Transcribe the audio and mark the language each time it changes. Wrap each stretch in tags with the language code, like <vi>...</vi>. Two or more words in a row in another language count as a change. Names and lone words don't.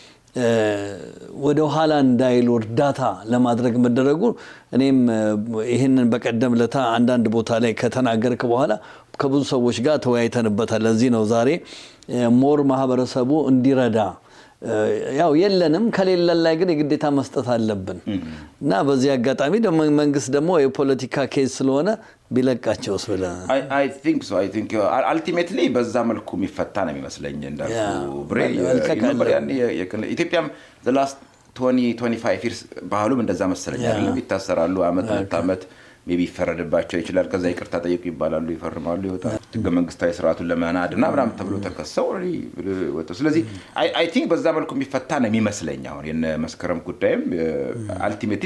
<am>ወደ ኋላ እንዳይሉ እርዳታ ለማድረግ መደረጉ እኔም ይሄንን በቀደም ለታ አንዳንድ ቦታ ላይ ከተናገርክ በኋላ ከብዙ ሰዎች ጋር ተወያይተንበታል። ለዚህ ነው ዛሬ ሞር ማህበረሰቡ እንዲረዳ ያው የለንም ከሌለን ላይ ግን የግዴታ መስጠት አለብን እና በዚህ አጋጣሚ ደግሞ መንግስት ደግሞ የፖለቲካ ኬዝ ስለሆነ ቢለቃቸውስ ብለ</am> <en>I think so I think ultimately</en> <am>በዛ መልኩ የሚፈታ ነው የሚመስለኝ እንዳልኩ ብሬ ኢትዮጵያም</am> <en>the last 20-25 years</en> <am>ባህሉም እንደዛ መሰለኝ አይደለም ይታሰራሉ አመት ሜቢ ይፈረድባቸው ይችላል ከዛ ይቅርታ ጠይቁ ይባላሉ ይፈርማሉ ይወጣሉ ህገ መንግስታዊ ስርዓቱን ለማናድና ምናምን ተብሎ ተከሰው ወጥቶ ስለዚህ</am> <en>I think</en> <am>በዛ መልኩ የሚፈታ ነው የሚመስለኝ አሁን የነ መስከረም ጉዳይም ultimately</am>